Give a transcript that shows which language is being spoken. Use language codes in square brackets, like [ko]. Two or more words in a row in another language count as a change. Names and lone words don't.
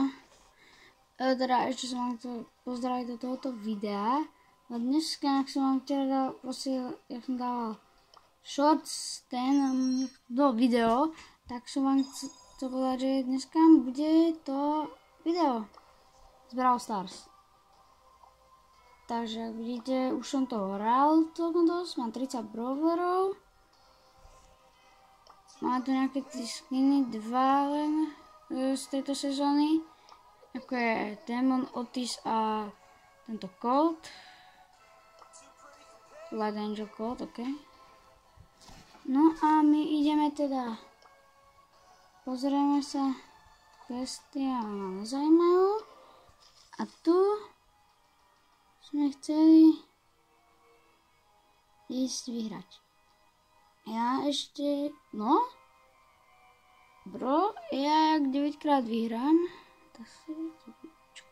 [cs] Teda ještě jsem vám chtěl pozdravit do tohoto videa. A dneska, jak jsem vám chtěl dát, prostě, jak jsem dával shorts, do video, tak jsem vám chtěl povedať, že dneska bude to video z Brawl Stars. Takže jak vidíte, [sk] už som to hral celkom dosť, mám 30 brawlerov. Máme tu nejaké ty skiny, dva len z tejto sezóny. Ako je Demon, Otis a tento Colt. Light Angel Colt, ok. No a my ideme teda. Pozrieme sa. Questy ma nezajímajú. A tu sme chceli ísť vyhrať. Ja ešte, no, bro, ja jak 9 krát vyhrám, tak si vidíte, pičku.